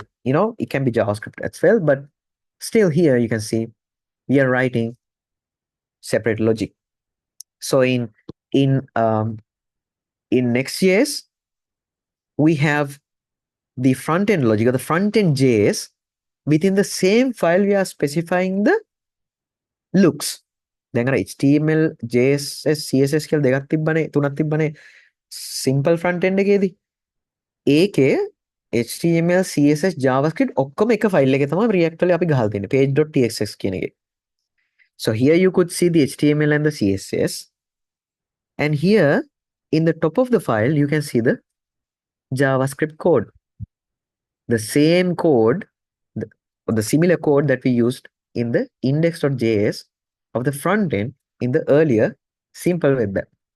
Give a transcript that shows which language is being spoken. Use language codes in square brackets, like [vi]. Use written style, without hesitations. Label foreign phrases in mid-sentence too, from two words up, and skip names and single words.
[en] It can be JavaScript as well, but still here you can see we are writing separate logic. So in Next.js, we have the front-end logic or the front-end JS. Within the same file, we are specifying the looks. [si] දැන් අර HTML, JSS, CSS කියලා දෙකක් තිබ්බනේ, තුනක් තිබ්බනේ [en] simple front end [si] එකේදී. ඒකේ HTML, CSS, JavaScript ඔක්කොම එක ෆයිල් එකේ තමයි React වල අපි ගහලා තියෙන්නේ page.txx කියන එකේ. [en] So here you could see the HTML and the CSS. And here in the top of the file, you can see the JavaScript code. The same code, the similar code that we used in the index.js of the front end in the earlier simple web app.